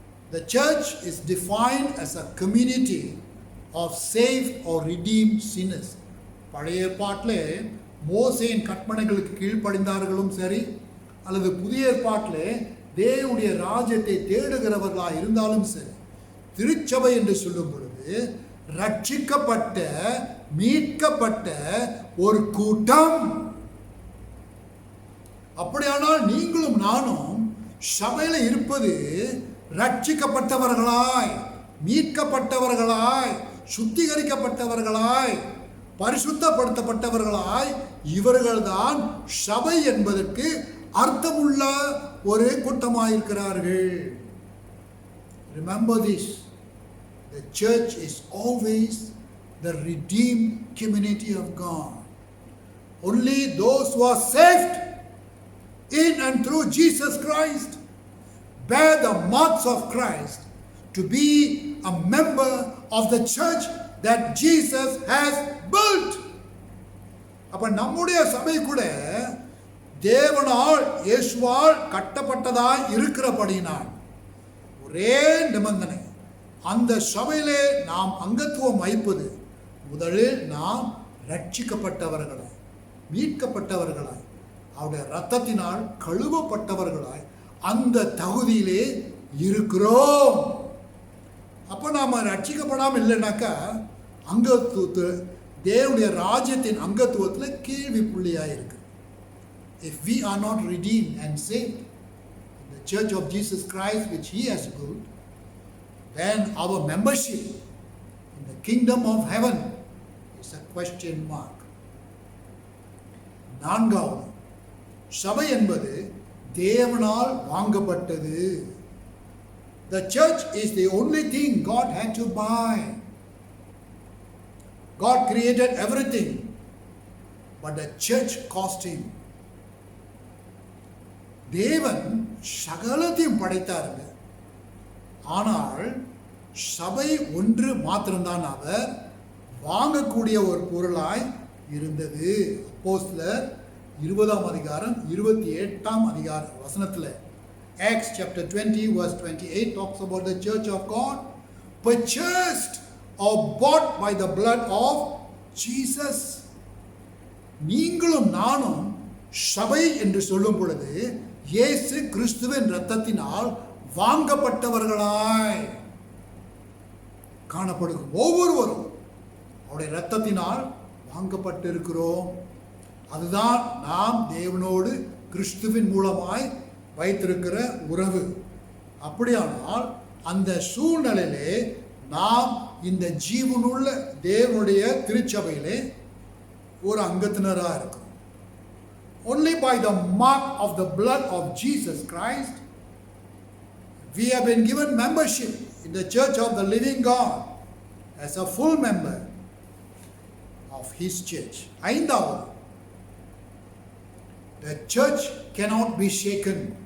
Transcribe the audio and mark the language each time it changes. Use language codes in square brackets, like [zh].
[en] The church is defined as a community of saved or redeemed sinners. [ta] பழைய ஏற்பாட்டிலே மோசேயின் கற்பனைகளுக்கு கீழ்ப்படிந்தார்களும் சரி, அல்லது புதிய ஏற்பாட்டிலே தேவனுடைய ராஜ்யத்தை தேடுகிறவர்களாக இருந்தாலும் சரி, திருச்சபை என்று சொல்லும் பொழுது ரட்சிக்கப்பட்ட, மீட்கப்பட்ட ஒரு கூட்டம். அப்படியானால் நீங்களும் நானும் சபையில இருப்பது ரட்சிக்கப்பட்டவர்களாய், மீட்கப்பட்டவர்களாய், சுத்திகரிக்கப்பட்டவர்களாய், பரிசுத்தப்படுத்தப்பட்டவர்களாய், இவர்கள்தான் சபை என்பதற்கு அர்த்தமுள்ள ஒரு கூட்டமாயிருக்கிறார்கள். [en] Remember this. The church is always the redeemed community of God. Only those who are saved in and through Jesus Christ bear the marks of Christ to be a member of the church that Jesus has built. [ta] அப்ப நம்முடைய சபை கூட தேவனால், இயேசுவால் கட்டப்பட்டதாய் இருக்கிறபடியினால் ஒரே நிபந்தனை, அந்த சபையிலே நாம் அங்கத்துவம் வைப்பது முதலில் நாம் ரட்சிக்கப்பட்டவர்களாய், மீட்கப்பட்டவர்களாய், அவருடைய இரத்தத்தினால் கழுவப்பட்டவர்களாய் அந்த தகுதியிலே இருக்கிறோம். அப்போ நாம் ரட்சிக்கப்படாமல் இல்லைனாக்கா அங்கத்துவத்து தேவனுடைய ராஜ்யத்தின் அங்கத்துவத்தில் கேள்வி புள்ளியாக இருக்கு. [en] If we are not redeemed and saved in the church of Jesus Christ which He has built, then our membership in the kingdom of heaven is a question mark. [ta] நான்காவது, சபை என்பது தேவனால் வாங்கப்பட்டது. [en] The church is the only thing God had to buy. God created everything, but the church cost Him. [ta] தேவன் சகலத்தையும் படைத்தாருங்க, ஆனால் சபை ஒன்று மாத்திரம்தான் அவர் வாங்கக்கூடிய ஒரு பொருளாய் இருந்தது. அப்போஸ்தலர் 20ஆம் அதிகாரம் 28ஆம் அதிகாரம் வசனத்தில், [en] Acts chapter 20 verse 28 talks about the church of God purchased or bought by the blood of Jesus. [ta] நீங்களும் நானும் சபை என்று சொல்லும் பொழுது இயேசு கிறிஸ்துவின் இரத்தத்தினால் வாங்கப்பட்டவர்களாய் காணப்படுகிறோம். ஒவ்வொருவரும் அவருடைய இரத்தத்தினால் வாங்கப்பட்டிருக்கிறோம். அதுதான் நாம் தேவனோடு கிறிஸ்துவின் மூலமாய் வைத்திருக்கிற உறவு. அப்படியானால் அந்த சூழ்நிலையிலே நாம் இந்த ஜீவனுள்ள தேவனுடைய திருச்சபையிலே ஒரு அங்கத்தினராக இருக்கிறோம். [en] Only by the mark of the blood of Jesus Christ we have been given membership in the church of the living God as a full member of his church. ஐந்தாவது, the church cannot be shaken.